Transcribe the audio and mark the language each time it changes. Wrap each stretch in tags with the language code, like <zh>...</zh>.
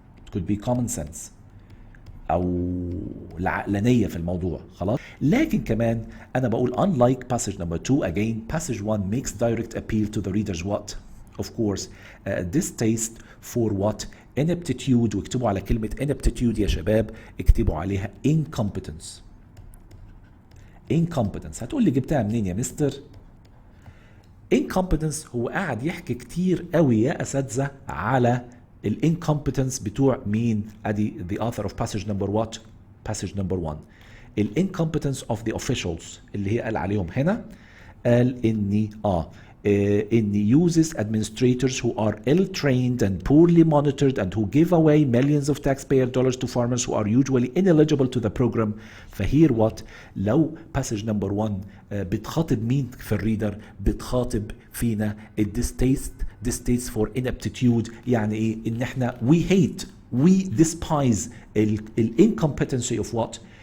<en>It could be common sense</en> <ar>او العقلانيه في الموضوع. خلاص, لكن كمان انا بقول</ar> <en>unlike passage number 2 again passage 1 makes direct appeal to the reader's what? of course distaste for what? ineptitude.</en> <ar>واكتبوا على كلمه ineptitude يا شباب اكتبوا عليها incompetence. هتقول لي جبتها منين يا مستر؟ incompetence هو قاعد يحكي كتير قوي يا اساتذه على الانكومبتنس بتوع مين؟ ادي</ar> <en>the author of passage number what? passage number 1.</en> <ar>الانكومبتنس</ar> <en>of the officials</en> <ar>اللي هي قال عليهم هنا, قال اني ان</ar> <en>uses administrators who are ill-trained and poorly monitored and who give away millions of taxpayer dollars to farmers who are usually ineligible to the program. فهير what?</en> <ar>لو passage number 1 بتخاطب مين في الريدر؟ بتخاطب فينا</ar> <en>distaste for ineptitude.</en> <ar>يعني ايه؟ ان احنا</ar> <en>we despise incompetency of what?</en>